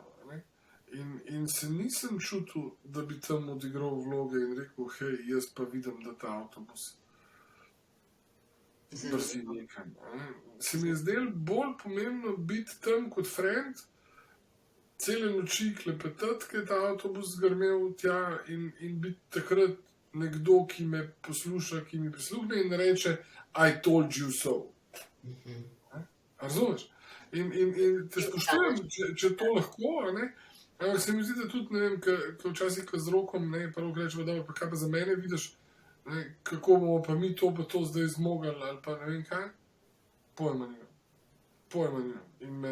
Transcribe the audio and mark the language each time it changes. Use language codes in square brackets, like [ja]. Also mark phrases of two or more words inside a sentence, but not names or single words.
[sl] In se nisem čutil, da bi tam odigral vloge in rekel, hej, jaz pa vidim, da ta avtobus drži nekam. Se mi je zdelo bolj pomembno biti tam kot friend, cele noči klepetati, ker je ta avtobus grmel tja in biti takrat nekdo, ki me posluša, ki mi prisluhne in reče, [en] I told you so. [sl] Razumeš? In te spoštujem, če to lahko, ampak se mi zdi, da tudi, ne vem, ko včasih z rokom, prvo rečemo, da pa kaj pa za mene vidiš, kako bomo pa mi to pa to zdaj zmogli, ali pa ne vem kaj, pojma nimam.